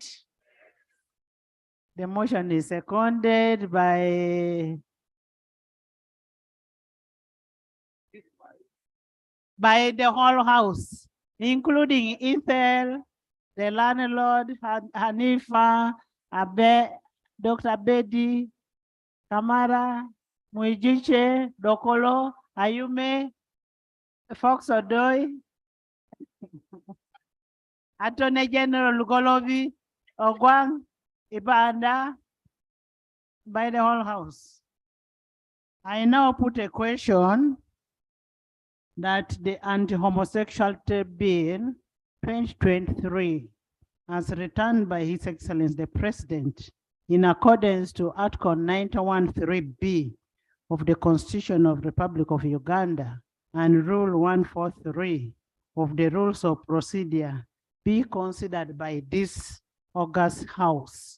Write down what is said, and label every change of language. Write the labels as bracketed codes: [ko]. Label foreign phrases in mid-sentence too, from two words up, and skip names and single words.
[en] The motion is seconded by the whole House, including Ethel, the landlord, Hanifa, Abe, Dr. Bedi, Kamara, Muijiche, Dokolo, Ayume, Fox Odoy, Attorney General Lugolovi, Ogwang, Ibanda, by the whole House. I now put a question that the Anti-Homosexuality Bill 2023, as returned by His Excellency the President, in accordance to Article 91(3)(b) of the Constitution of the Republic of Uganda and Rule 143 of the Rules of Procedure, be considered by this august House.